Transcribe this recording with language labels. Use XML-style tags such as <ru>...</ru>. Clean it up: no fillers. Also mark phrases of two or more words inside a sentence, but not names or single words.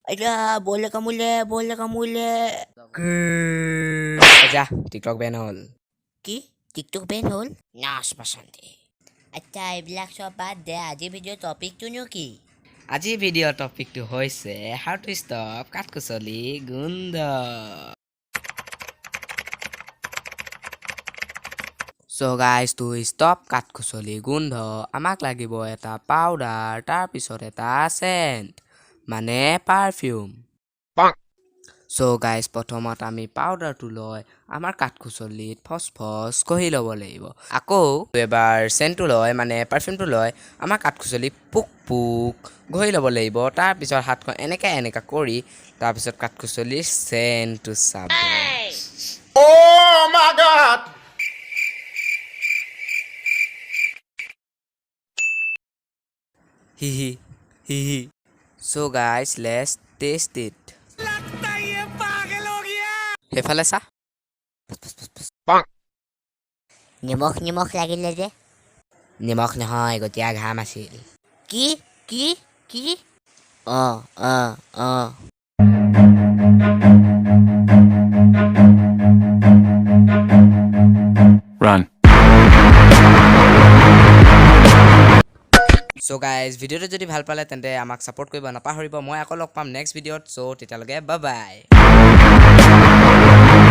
<as>Alah, bola kamule. যা টিকটক বেন হ'ল কি? টিকটক বেন হ'ল? নাচ বাসন্তী। আচ্ছা, এইবিলাক চব বাদ দে। আজি ভিডিঅ' টপিকটোনো কি? আজি ভিডিঅ' টপিকটো হৈছে</as> <en>how to stop</en> <as>কাঠকুচলি গোন্ধ</as> <en>So guys, to stop</en> <as>কাঠকুচলি গোন্ধ আমাক লাগিব এটা পাউডাৰ তাৰপিছত এটা সেন্ট মানে পাৰফিউম</as> <en>So guys,</en> <as>প্ৰথমত আমি পাউডাৰটো লৈ আমাৰ কাঠকুচলিত ফসফস কহি ল'ব লাগিব আকৌ এবাৰ সেন্টটো লৈ মানে পাৰফিউমটো লৈ আমাৰ কাঠকুচলি পুক ঘহি ল'ব লাগিব তাৰপিছত হাতখন এনেকা কৰি তাৰপিছত কাঠকুচলিৰ সেন্টটো চাব</as> <en>Oh my God! Hihi. So guys, let's taste it.</en> <as>সেইফালে চা নিমখ লাগিলে যে। নিমখ নহয় গতিয়া ঘাম আছিল কি? অ'।</as> <en>Run. So guys,</en> <as>ভিডিঅ'টো যদি ভাল পালে তেন্তে আমাক সাপোৰ্ট কৰিব নাপাহৰিব মই আকৌ লগ পাম নেক্সট ভিডিঅ'ত so তেতিয়ালৈকে</as> <en>bye bye</en>